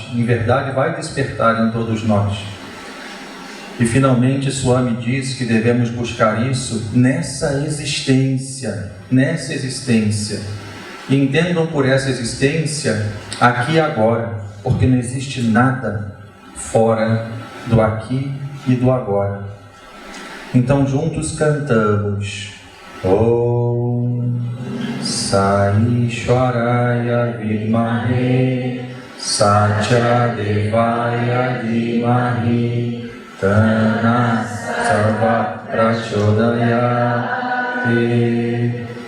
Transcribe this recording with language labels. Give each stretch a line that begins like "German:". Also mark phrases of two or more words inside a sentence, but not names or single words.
Portuguese: Em verdade, vai despertar em todos nós. E finalmente, Swami diz que devemos buscar isso nessa existência. Nessa existência. E entendam por essa existência aqui e agora, porque não existe nada fora do aqui e do agora. Então juntos cantamos
Sanskrit: ॐ साई ईश्वराय विद्महे सत्य देवाय धीमहि तन सर्व प्रचोदयते.